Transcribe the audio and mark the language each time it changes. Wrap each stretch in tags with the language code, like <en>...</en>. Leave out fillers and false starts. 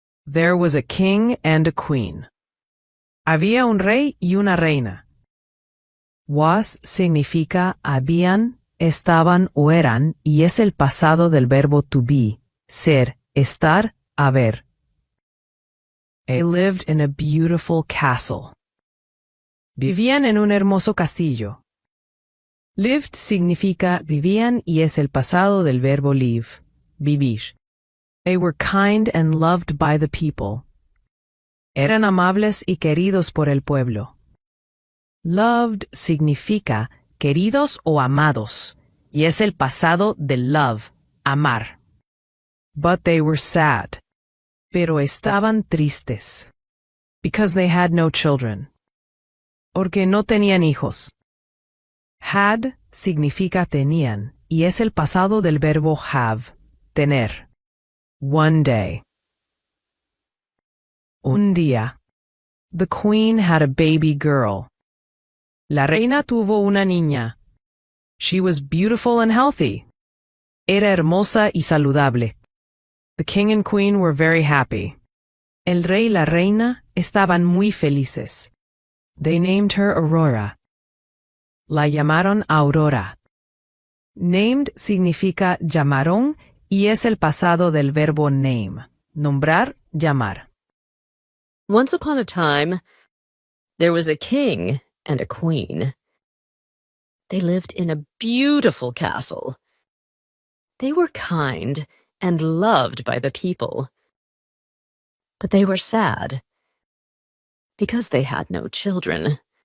<en>There was a king and a queen.</en> <es>Había un rey y una reina. Was significa habían, estaban o eran y es el pasado del verbo to be, ser, estar, haber.</es> <en>They lived in a beautiful castle.</en> <es>Vivían en un hermoso castillo. Lived significa vivían y es el pasado del verbo live, vivir.</es> <en>They were kind and loved by the people.</en> <es>Eran amables y queridos por el pueblo. Loved significa queridos o amados, y es el pasado de love, amar.</es> <en>But they were sad.</en> <es>Pero estaban tristes.</es> <en>Because they had no children.</en> <es>Porque no tenían hijos. Had significa tenían, y es el pasado del verbo have, tener.</es> <en>One day.</en> <es>Un día.</es> <en>The queen had a baby girl.</en> <es>La reina tuvo una niña.</es> <en>She was beautiful and healthy.</en> <es>Era hermosa y saludable.</es> <en>The king and queen were very happy.</en> <es>El rey y la reina estaban muy felices.</es> <en>They named her Aurora.</en> <es>La llamaron Aurora. Named significa llamaron y es el pasado del verbo name, nombrar, llamar.</es> <en>Once upon a time, there was a king and a queen. They lived in a beautiful castle. They were kind and loved by the people. But they were sad because they had no children.</en>